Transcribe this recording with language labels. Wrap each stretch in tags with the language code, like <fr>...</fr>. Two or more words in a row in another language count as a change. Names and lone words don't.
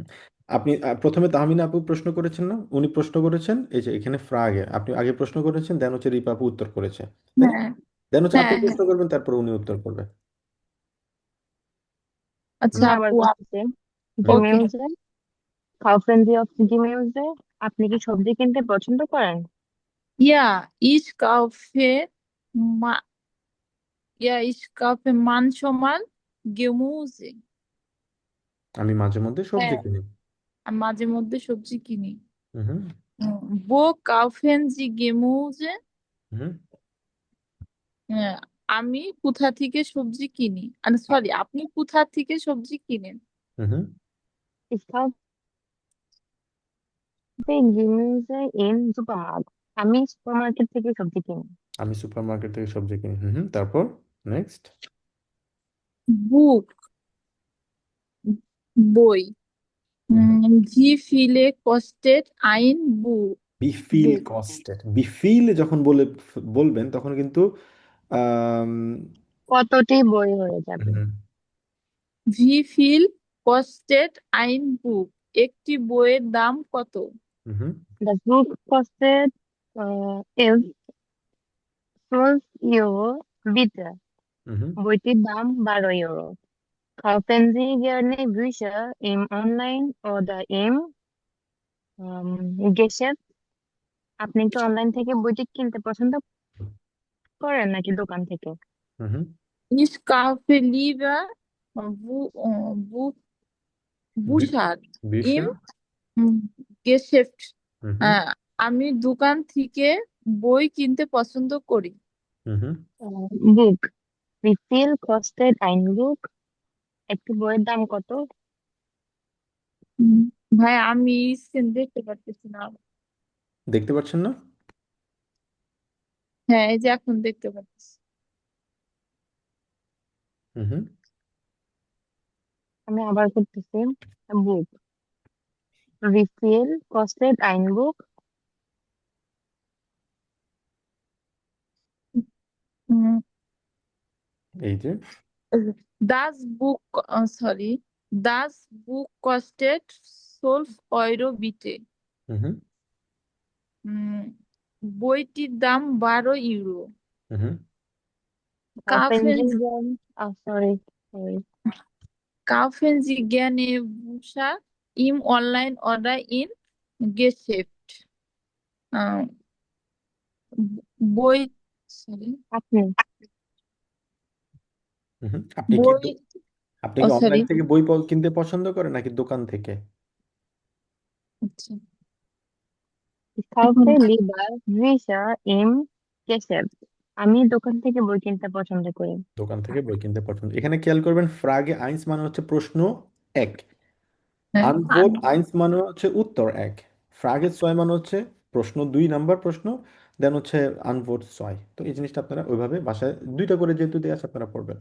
<bn>আপনি প্রথমে তাহমিনা আপু প্রশ্ন করেছেন না, উনি প্রশ্ন করেছেন, এই যে এখানে ফ্রাগে আপনি আগে প্রশ্ন করেছেন, দেন হচ্ছে রিপা আপু উত্তর করেছে, তাই না? হ্যাঁ দেন হচ্ছে আপনি হ্যাঁ হ্যাঁ প্রশ্ন করবেন, তারপর উনি উত্তর করবে। আচ্ছা আমি আবার আপু বলতেছি, হুম। ওকে</bn> <de>Gemüse, Kaufen Sie oft Gemüse?</de> <bn>আপনি কি সবজি কিনতে পছন্দ করেন?</bn> <de>ইয়া ich kaufe মা ich kaufe manchmal Gemüse.</de> <bn>আমি মাঝে মধ্যে সবজি হ্যাঁ কিনি। আমি মাঝে মধ্যে সবজি কিনি। হুম।</bn> <de>Wo kaufen Sie Gemüse?</de> <bn>হুম। হ্যাঁ, আমি কোথা থেকে সবজি কিনি, সরি আপনি কোথা থেকে সবজি কিনেন? হুম।</bn> <de>Ich kaufe Gemüse im Supermarkt.</de> <bn>আমি সুপারমার্কেট থেকে সবজি কিনি। আমি সুপারমার্কেট থেকে সবজি কিনি। হুম। তারপর নেক্সট। বুক বই।</bn> <de>Wie viele kostet ein Buch? wie viel Buch.</de> <bn>কস্টেড,</bn> <de>wie viel</de> <bn>যখন বলবেন তখন কিন্তু আম, কতটি বই হয়ে যাবে? হুম।</bn> <de>Wie viel kostet ein Buch?</de> <bn>একটি বইয়ের দাম কত? হুম।</bn> <de>Das Buch kostet ist 12 Euro, bitte.</de> <bn>হুম। বইটির দাম 12 ইউরো।</bn> <de>Kaufen Sie gerne Bücher im Online oder im Geschäft?</de> <bn>আপনি কি অনলাইন থেকে বইটি কিনতে পছন্দ করেন নাকি দোকান থেকে? হুম।</bn> <de>Ich kaufe lieber Bu- äh, Bu- Bücher বিশা। im Geschäft.</de> <bn>হুম। আহ, আমি দোকান থেকে বই কিনতে পছন্দ করি। হুম।</bn> <de>বুক, wie viel kostet ein Buch?</de> <bn>একটি বইয়ের দাম কত? উম, ভাই আমি স্ক্রিন দেখতে পারতেছি না। দেখতে পাচ্ছেন না? হ্যাঁ এই যে এখন দেখতে পাচ্ছি। হুম। আমি আবার করতেছি।</bn> <de>বুক, wie viel kostet ein Buch? উম,</de> <bn>এই যে</bn> <de>Das Buch, sorry, das Buch kostet 12 Euro bitte.</de> <bn>হুম। উম, বইটির দাম 12 ইউরো। হুম।</bn> <de>Kaufen Kaufen, Sie gerne, sorry. kaufen Sie gerne Bücher im Online oder in Geschäft?</de> <bn>আহ, বই sorry, আপনি কি বই আপনি ও কি সরি অনলাইন থেকে বই কিনতে পছন্দ করেন নাকি দোকান থেকে? আচ্ছা</bn> <de>Ich</de> <bn>এখন</bn> <de>kaufe lieber Bücher im Geschäft.</de> <bn>আমি দোকান থেকে বই কিনতে পছন্দ করি। দোকান থেকে বই কিনতে পছন্দ, এখানে খেয়াল করবেন</bn> <de>Frage eins</de> <bn>মানে হচ্ছে প্রশ্ন এক, হ্যাঁ,</bn> <de>Antwort eins</de> <bn>মানে হচ্ছে উত্তর এক, ফ্রাগে ছয় মানে হচ্ছে প্রশ্ন দুই নাম্বার প্রশ্ন, দেন হচ্ছে আনভোট ছয়। তো এই জিনিসটা আপনারা ওইভাবে বাসায় দুইটা করে যেহেতু দেওয়া আছে আপনারা পড়বেন।</bn>